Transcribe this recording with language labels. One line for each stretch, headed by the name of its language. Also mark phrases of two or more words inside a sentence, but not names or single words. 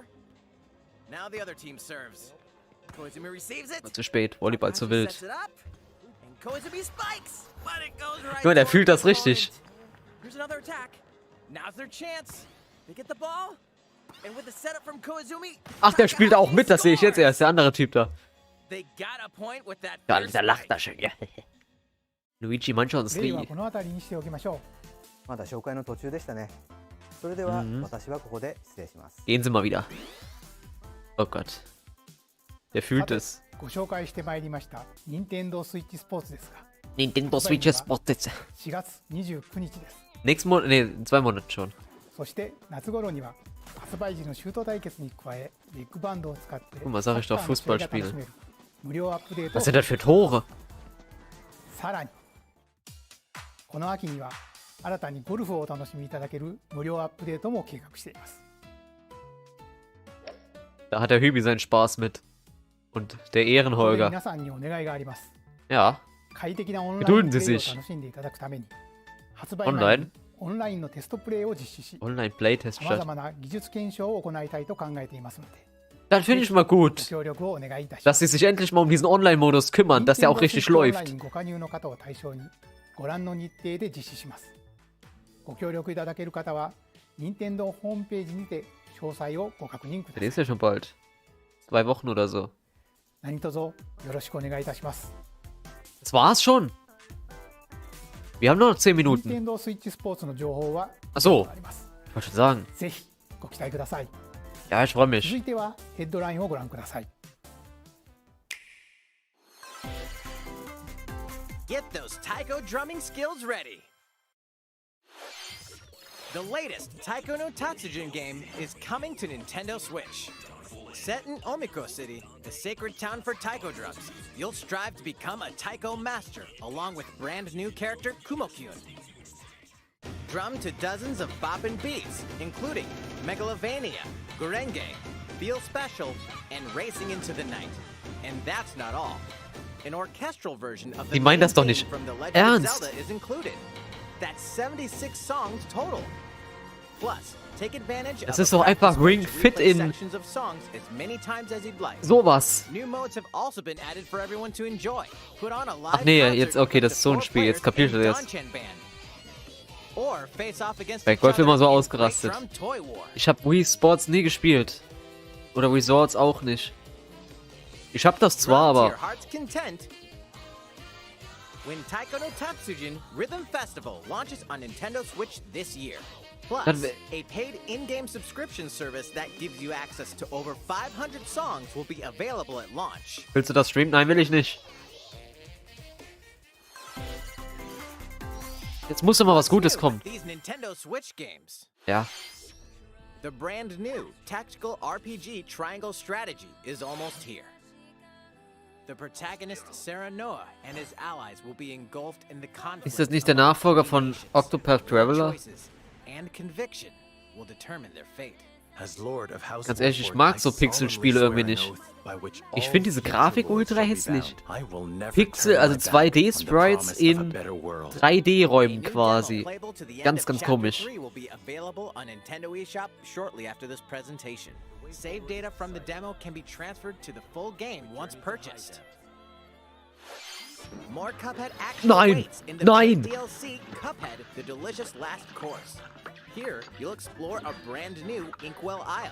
English: Now the other team serves. Koizumi receives it.
German: War zu spät. Volleyball zu wild.
English: Sets it up. And Koizumi spikes. But it goes right
German: Guck mal, der
English: for
German: fühlt
English: the
German: das richtig.
English: opponent. Here's another attack. Now's their chance. They get the ball. And with the setup from Koizumi.
German: Ach, der spielt auch mit. Das sehe ich jetzt erst. Der andere Typ da.
English: They got a point with that
German: Ja,
English: first
German: der lacht
English: strike.
German: da schon. Ja. Luigi Manchons
Japanese: 例は Lee. この辺りにしておきましょまだ紹介の途中でしたね。それでは、私はここで失礼します。
German: Gehen Sie mal wieder. Oh Gott. Der
Japanese: う。
German: fühlt es.
Japanese: ご紹介してまいりました任天堂スイッチスポーツですが、
German: Nintendo Switch Sport jetzt.
Japanese: 4 月29日です。
German: Nächsten Monat, nee, in 2 Monaten schon.
Japanese: そして夏頃には発売時のシュート対決に加え、ビッグバンドを使って
German: Guck mal, sag ich doch,
Japanese: サッカーの試合が
German: Fußballspiele.
Japanese: 楽しめる無料アップデートを
German: Was sind das für Tore?
Japanese: さらにこの秋には新たにゴルフをお楽しみいただける無料アップデートも計画しています。
German: Da hat der Hübi seinen Spaß mit. Und der
Japanese: ここで
German: Ehrenholger.
Japanese: 皆さんにお願いがあります。
German: Ja.
Japanese: 快適なオンライン
German: Gedulden
Japanese: プ
German: Sie
Japanese: レイを
German: sich.
Japanese: 楽しんでいただくために発売前
German: Online?
Japanese: にオンラインのテストプレイを実施し、
English: Online Playtest
Japanese: さまざ
German: statt.
Japanese: まな技術検証を行いたいと考えていますので、
German: Das finde ich mal
Japanese: ご
German: gut.
Japanese: 協力をお願いいたしま
German: Dass
Japanese: す。
German: sie sich endlich mal um diesen Online-Modus kümmern, dass der auch richtig Nintendo Switch läuft.
Japanese: オンラインご加入の方を対象にご覧の日程で実施します。ご協力いただける方は任天堂ホームページにて詳細をご確認くだ
German: Der
Japanese: さ
German: ist
Japanese: い。
German: ja schon bald. 2 Wochen oder so.
Japanese: 何卒よろしくお願いいたします。
German: Das war's schon. Wir haben nur noch 10
Japanese: 任
German: Minuten.
Japanese: 天堂スイッチスポーツの情報は
German: Ach so.
Japanese: あります。
German: Ich wollte schon sagen.
Japanese: ぜひご期待ください。
German: Ja, ich freue
Japanese: 続
German: mich.
Japanese: いてはヘッドラインをご覧ください。
English: Get those taiko drumming skills ready. The latest Taiko no Tatsujin game is coming to Nintendo Switch. Set in Omiko City, the sacred town for taiko drums, you'll strive to become a taiko master along with brand new character Kumo-kyun. Drum to dozens of boppin' beats, including Megalovania, Gurenge, Feel Special, and Racing into the Night. And that's not all. An orchestral version of the
German: Die meinen das doch
English: main
German: nicht
English: theme from The Legend
German: ernst.
English: of Zelda is included. That's 76 songs total. Plus, take advantage
German: Das
English: of
German: ist
English: a
German: doch einfach
English: practice mode
German: Ring
English: to
German: Fit
English: replay
German: in
English: sections of songs as many times as you'd like.
German: sowas.
English: New modes have also been added for everyone to enjoy. Put on a live
German: Ach nee,
English: concert
German: jetzt, okay, das ist so ein
English: with
German: Spiel. Jetzt
English: four
German: kapiert
English: players
German: er
English: in
German: das.
English: Danchan Band. Or face off against
German: Bei
English: each
German: Golf immer
English: other
German: so
English: in Great
German: ausgerastet.
English: Drum Toy War.
German: Ich habe Wii Sports nie gespielt. Oder Wii Sports auch nicht. Ich hab das zwar,
English: Drum to
German: aber...
English: your heart's content. When Taiko no Tatsujin Rhythm Festival launches on Nintendo Switch this year. Plus,
German: Dann wär-
English: a paid in-game subscription service that gives you access to over 500 songs will be available at launch.
German: Willst du das streamen? Nein, will ich nicht. Jetzt muss doch mal was Gutes kommen.
English: These Nintendo Switch games.
German: Ja.
English: The brand new tactical RPG triangle strategy is almost here. The protagonist Sarah Noah and his allies will be engulfed in the conflict.
German: Ist das nicht der Nachfolger von Octopath Traveler?
English: And conviction will determine their fate.
German: Ganz ehrlich, ich mag so Pixel-Spiele irgendwie nicht. Ich finde diese Grafik ultra hässlich. Pixel, also 2D-Sprites in 3D-Räumen quasi. Ganz, ganz komisch.
English: Save data from the demo can be transferred to the full game once purchased. More Cuphead action awaits in the DLC Cuphead: The Delicious Last Course. Here, you'll explore a brand new Inkwell Isle.